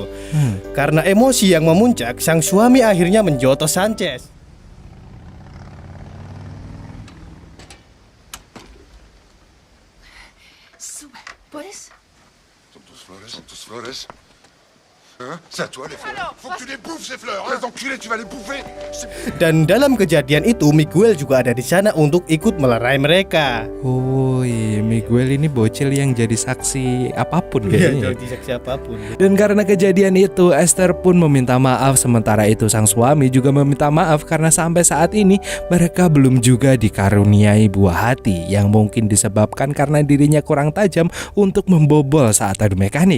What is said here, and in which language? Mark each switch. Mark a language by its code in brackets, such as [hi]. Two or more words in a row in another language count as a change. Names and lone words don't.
[id] Karena emosi yang memuncak, sang suami akhirnya menjotos Sanchez. [es] ¿Puedes? [fr] Sont tous flores. Hein? C'est à toi les fleurs. Faut que tu les bouffes ces fleurs. Les enculés, tu vas les bouffer. [id] Dan dalam kejadian itu, Miguel juga ada di sana untuk ikut melerai mereka. Oh iya, Miguel ini bocil yang jadi saksi apapun kayaknya. Jadi saksi apapun. Dan karena kejadian itu, Esther pun meminta maaf. Sementara itu sang suami juga meminta maaf karena sampai saat ini mereka belum juga dikaruniai buah hati, yang mungkin disebabkan karena dirinya kurang tajam untuk membobol saat adu mekanik.